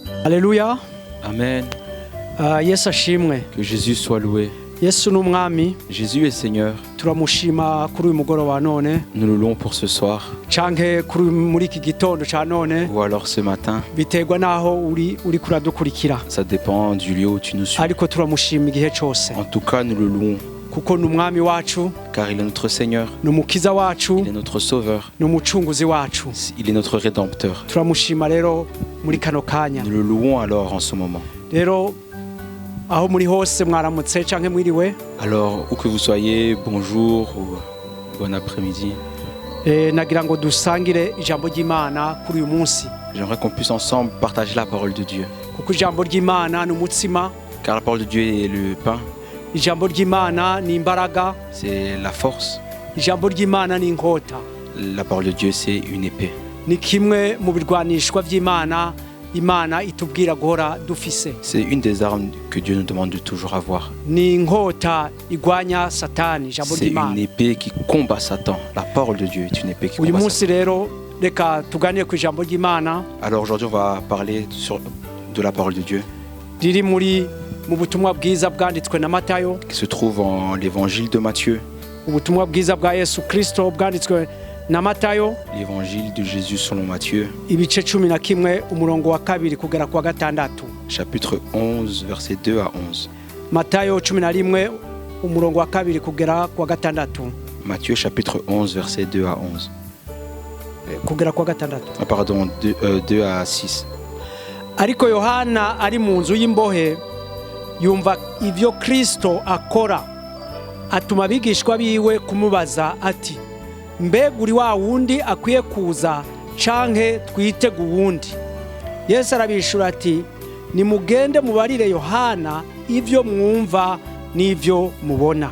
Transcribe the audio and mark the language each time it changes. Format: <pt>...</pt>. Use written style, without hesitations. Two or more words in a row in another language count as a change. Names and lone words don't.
<fr>Alléluia. Amen.</fr> <rn>Yesu ashimwe.</rn> <fr>Que Jésus soit loué.</fr> <rn>Yesu n'umwami.</rn> <fr>Jésus est Seigneur.</fr> <rn>Turamushima kuri uyu mugoroba none.</rn> <fr>Nous le louons pour ce soir.</fr> <rn>Canke kuri muri iki gitondo ca none.</rn> <fr>Ou alors ce matin.</fr> <rn>Biterwa naho uri kuradukurikira.</rn> <fr>Ça dépend du lieu où tu nous suis.</fr> <rn>Ariko turamushima igihe cose.</rn> <fr>En tout cas, nous le louons.</fr> <rn>Kuko n'umwami wacu.</rn> <fr>Car il est notre Seigneur.</fr> <rn>N'umukiza wacu.</rn> <fr>Il est notre Sauveur.</fr> <rn>N'umucunguzi wacu.</rn> <fr>Il est notre Rédempteur.</fr> <rn>Turamushima rero muri kano kanya.</rn> <fr>Nous le louons alors en ce moment.</fr> <rn>Rero aho muri hose mwaramutse canke mwiriwe.</rn> <fr>Alors où que vous soyez, bonjour ou bon après-midi.</fr> <rn>Nagira ngo dusangire ijambo ry'Imana kuri uyu munsi.</rn> <fr>J'aimerais qu'on puisse ensemble partager la parole de Dieu.</fr> <rn>Kuko ijambo ry'Imana ni umutsima.</rn> <fr>Car la parole de Dieu est le pain.</fr> <rn>Ijambo ry'Imana ni imbaraga.</rn> <fr>C'est la force.</fr> <rn>Ijambo ry'Imana ni inkota.</rn> <fr>La parole de Dieu c'est une épée.</fr> <rn>Ni kimwe mu birwanishwa vy'Imana Imana itubwira guhora dufise.</rn> <fr>C'est une des armes que Dieu nous demande de toujours avoir.</fr> <rn>Ni inkota igwanya Satani, ijambo ry'Imana.</rn> <fr>C'est une épée qui combat Satan. La parole de Dieu est une épée qui combat Satan.</fr> <rn>Uyu munsi rero reka tuganire ku ijambo ry'Imana.</rn> <fr>Alors aujourd'hui on va parler de la parole de Dieu.</fr> <rn>Riri muri mu butumwa bwiza bwanditswe na Matayo.</rn> <fr>Qui se trouve en l'évangile de Matthieu.</fr> <rn>Ubutumwa bwiza bwa Yesu Kristo bwanditswe na Matayo.</rn> <fr>L'évangile de Jésus selon Matthieu.</fr> <rn>Ibice 11 umurongo wa 2 kugera kwa 6.</rn> <fr>Chapitre 11 verset 2 à 11.</fr> <rn>Matayo 11 umurongo wa 2 kugera kwa 6.</rn> <fr>Matthieu chapitre 11 verset 2 à 11.</fr> <rn>Kugera kwa 6.</rn> <fr>Ah, pardon, 2 à 6.</fr> <rn>Ariko Yohana ari mu nzu y'imbohe yumva ivyo Kristo akora, atuma abigishwa biwe kumubaza ati, mbega uri wa wundi akwiye kuza canke twitega uwundi? Yesu arabishura ati, nimugende mubarire Yohana ivyo mwumva n'ivyo mubona.</rn>